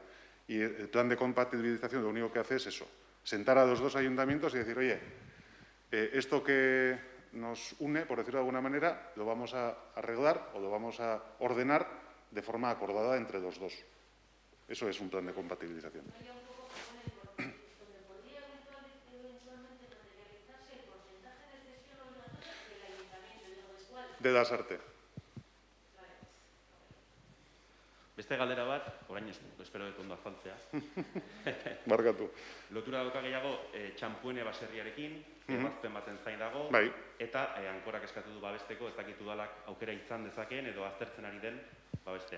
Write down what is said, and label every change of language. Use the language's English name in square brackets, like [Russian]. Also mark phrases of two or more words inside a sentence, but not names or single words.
[Spanish] Y el plan de compatibilización lo único que hace es eso, sentar a los dos ayuntamientos y decir, oye, esto que nos une, por decirlo de alguna manera, lo vamos a arreglar o lo vamos a ordenar de forma acordada entre los dos. Eso es un plan de compatibilización. De Lasarte. [Basque] Beste galdera bat, orain espero dut ondo azaltzea. Barkatu. Lotura dauka gehiago txampuene baserriarekin, ebazpen baten zain dago, eta ankorak eskatu du babesteko, ez dakitu dalak aukera izan dezakeen edo aztertzen ari den babestea.